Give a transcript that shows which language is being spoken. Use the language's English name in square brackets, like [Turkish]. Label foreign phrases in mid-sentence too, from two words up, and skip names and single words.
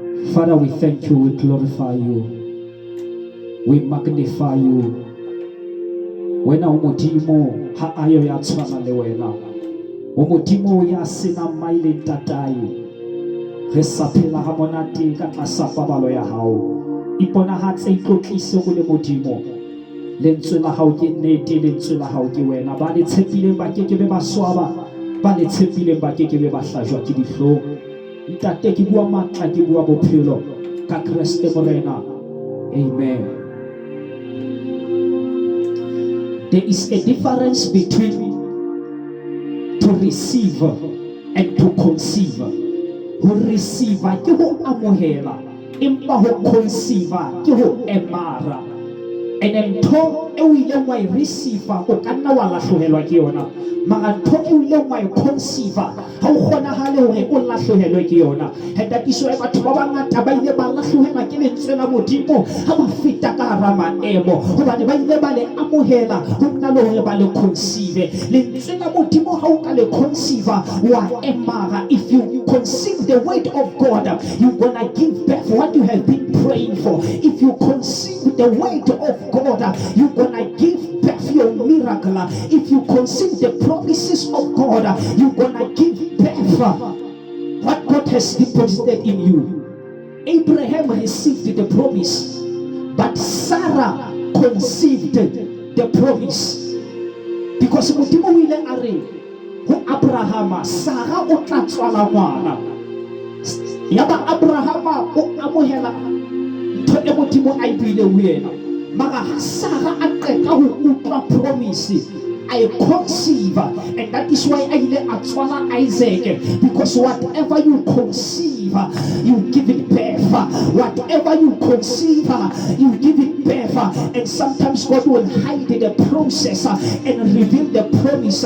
[English] Father, we thank you, we glorify you, we magnify you. [Southern Sotho] Wena umodimo ha ayo ya tshwana le wena, umodimo ya sena maile tatai, re sa phela ha monate ka tlasa pabalo ya hao. Iponahatse itlotlise go le modimo, lentswe la hao ke nnete, lentswe la hao ke wena. Ba le tshepileng ba ke be ba swaba, ba le tshepileng ba ke be ba hlajwa ke dihlong. Ntate ke bua matla, ke bua bophelo ka Kriste morena. Amen. [English] There is a difference between to receive and to conceive. [Southern Sotho] Ho receive ke ho amohela, empa ho conceive ke ho emara. [English] And then [Southern Sotho] ntho e o ile wa receive o ka nna wa lahlohelwa ke yona, mara ntho e o ile wa conceive ha o kgonahale hore o lahlohelwe ke yona. [English] And that is why [Southern Sotho] batho ba bangata ba ile ba lahlohelwa ke lentswe la modimo ha ba feta ka hara maemo, hobane ba ile ba le amohela ho nna le hore ba le conceive. Lentswe la modimo ha o ka le conceive wa emara. [English] If you conceive the word of God, you're gonna give birth what you have been praying for. If you conceive the word of God, you're gonna give birth your miracle. If you conceive the promises of God, you're gonna give birth what God has deposited in you. Abraham received the promise, but Sarah conceived the promise. [Southern Sotho] Because modimo ile are ho Abraham, Sarah o tla tswala ngwana. Yaba Abraham o amohela ntho e modimo a ibile ho yena, mara Sarah a qeta ho utlwa promise, [English] I conceive, and that is why [Southern Sotho] I atswala Isaac, [English] because whatever you conceive, you give it birth. Whatever you conceive, you give it birth. And sometimes God will hide the process and reveal the promise.